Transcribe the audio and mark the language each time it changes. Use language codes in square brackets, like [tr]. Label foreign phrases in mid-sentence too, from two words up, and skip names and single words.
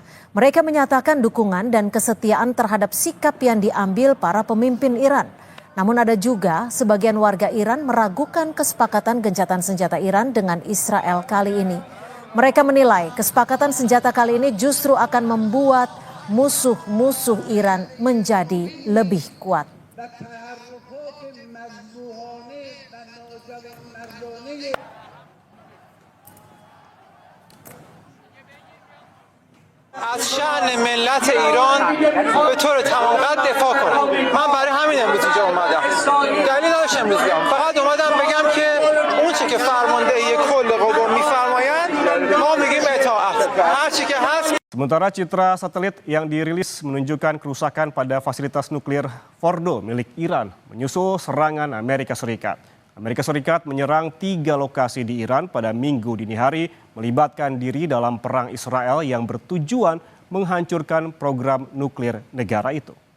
[id] Mereka menyatakan dukungan dan kesetiaan terhadap sikap yang diambil para pemimpin Iran. Namun ada juga sebagian warga Iran meragukan kesepakatan gencatan senjata Iran dengan Israel kali ini. Mereka menilai kesepakatan senjata kali ini justru akan membuat musuh-musuh Iran menjadi lebih kuat. [fa] از شأن ملت ایران به طور تمام قد دفاع کنم. من برای همین امروز اینجا اومدم. دلیل نداشت امروز بیام. فقط اومدم بگم که اون چه که فرماندهی کل قوا میفرمایند ما میگیم اطاعت. هر چی که هست. [id] Sementara citra satelit yang dirilis menunjukkan kerusakan pada fasilitas nuklir Fordo milik Iran menyusul serangan Amerika Serikat. Amerika Serikat menyerang 3 lokasi di Iran pada Minggu dini hari, melibatkan diri dalam perang Israel yang bertujuan menghancurkan program nuklir negara itu.